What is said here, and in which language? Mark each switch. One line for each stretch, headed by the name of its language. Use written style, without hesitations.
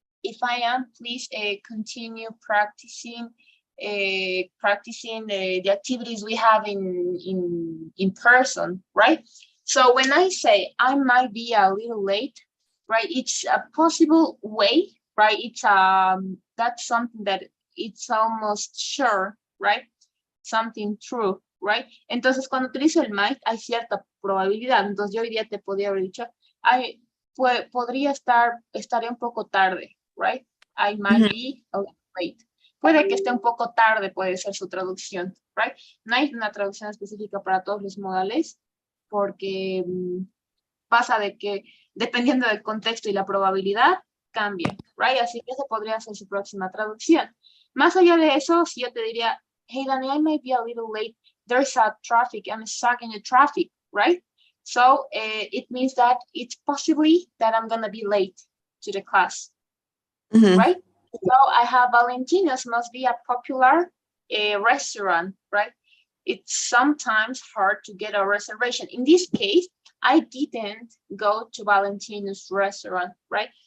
English: If I am, please continue practicing the activities we have in person, right? So when I say I might be a little late, right, it's a possible way, right? It's that's something that it's almost sure, right? Something true, right?
Spanish: Entonces cuando utilizo el might hay cierta probabilidad. Entonces yo hoy día te podría haber dicho, podría estaré un poco tarde, right?
English: I might be a little late.
Spanish: Puede que esté un poco tarde, puede ser su traducción, right? No hay una traducción específica para todos los modales porque pasa de que dependiendo del contexto y la probabilidad cambia, right? Así que esa podría ser su próxima traducción. Más allá de eso, si yo te diría,
English: hey, Dani, I might be a little late there's a traffic, I'm stuck in the traffic, right? So it means that it's possibly that I'm gonna be late to the class, Mhm. right? So I have Valentina's must be a popular restaurant, right? It's sometimes hard to get a reservation. In this case, I didn't go to Valentina's restaurant, right?